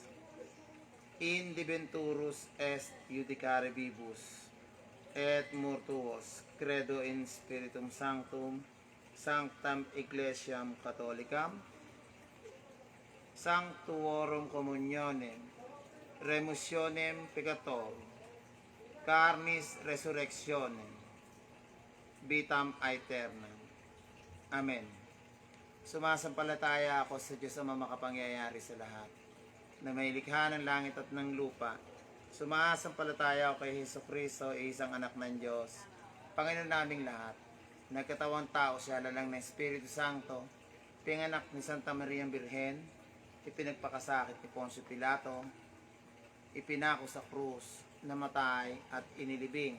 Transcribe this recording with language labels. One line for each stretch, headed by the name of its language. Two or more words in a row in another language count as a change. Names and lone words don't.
Latin: In diventurus est judicare vivus et mortuos, credo in Spiritum Sanctum, sanctam Ecclesiam Catholicam, sanctuorum communionem, remissionem peccatorum, carnis resurrectionem, vitam aeternam. Amen.
Filipino: Sumasampalataya ako sa Diyos ang makapangyayari sa lahat, na may likha ng langit at ng lupa. Sumasampalataya ako kay Jesucristo, isang anak ng Diyos, Panginoon naming lahat. Nagkatawang tao siya, lalang ng Espiritu Santo, pinganak ni Santa Maria Birhen, ipinagpakasakit ni Poncio Pilato, ipinako sa krus, namatay at inilibing.